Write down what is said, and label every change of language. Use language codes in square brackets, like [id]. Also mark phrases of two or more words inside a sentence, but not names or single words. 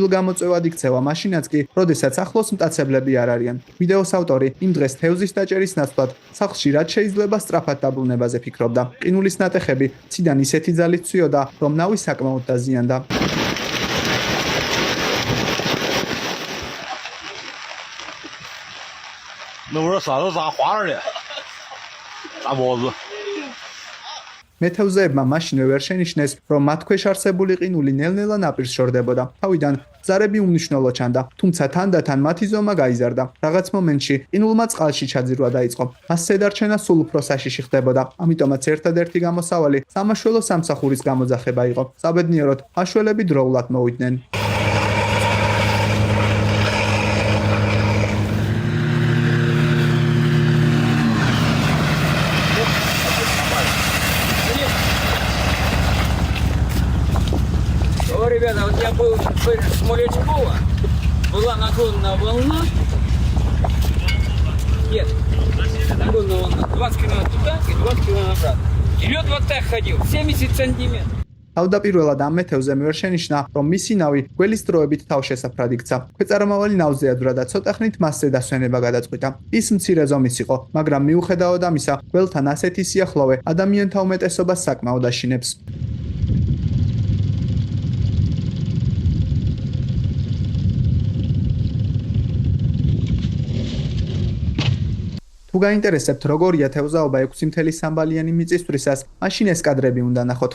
[ka] გამოწვევად იქცევა, მაშინაც კი, როდესაც ახლოს მტაცებლები არ არიან. ვიდეოს ავტორი იმ დღეს თევზის დაჭერის ნაცვლად სახლში რაც შეიძლება სწრაფად დაბრუნებაზე ფიქრობდა. ყინულის ნატეხები ციდან ისეთი ძალით ცვიოდა, რომ ნავი საკმაოდ დაზიანდა. [zh] 那我这嗓子咋滑着呢？大包子。 [ka] მეთევზეებმა მაშინვე ვერ შენიშნეს, რომ მათ ქვეშ არსებული ყინული ნელ-ნელა ნაპირს შორდებოდა. თავიდან ზარები უმნიშვნელო ჩანდა, თუმცა თანდათან მათი ზომა გაიზარდა. რაღაც მომენტში ყინულმა წყალში ჩაძირვა დაიწყო. მასზე დარჩენა სულ უფრო საშიში ხდებოდა. ამიტომაც ერთადერთი გამოსავალი სამაშველო სამსახურის გამოძახება იყო. საბედნიეროდ, მაშველები დროულად მოვიდნენ. [ru] Ребята, вот я был с Смолячкова, была наклонная волна. Нет, наклонная волна. 20 километров туда и 20 километров обратно. И лед вот так ходил, 70 сантиметров. [ka] თავდაპირველად ამ მეთევზემ ვერ შენიშნა, რომ მისი ნავი გველის დროებით თავშესაფრად იქცა. ქვეწარმავალი ნავზე ადვრა და ცოტა ხნით მასზე დასვენება გადაწყვიტა. ის მცირე ზომის იყო, მაგრამ მიუხედავად ამისა, გველთან ასეთი სიახლოვე ადამიანთა უმეტესობას საკმაოდ აშინებს. თუ გაინტერესებთ როგორია თევზაობა 6.3 ბალიანი მიწისძვრისას, მაშინ ეს კადრები უნდა ნახოთ.